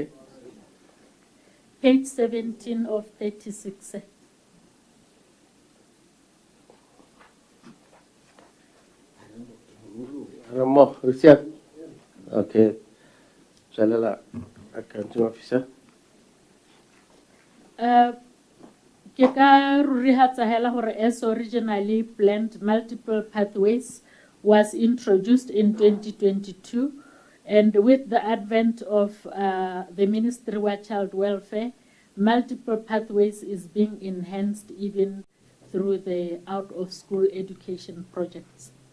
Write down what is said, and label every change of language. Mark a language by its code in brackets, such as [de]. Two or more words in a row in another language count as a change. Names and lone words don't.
[en] Page 17 of 36. Ramo, Richard. Okay. Jalala, accounting officer. [st] Ke ka rurihatsa hela hore [en] as originally planned, multiple pathways was introduced in 2022, and with the advent of the Ministry of Child Welfare, multiple pathways is being enhanced even through the out-of-school education projects.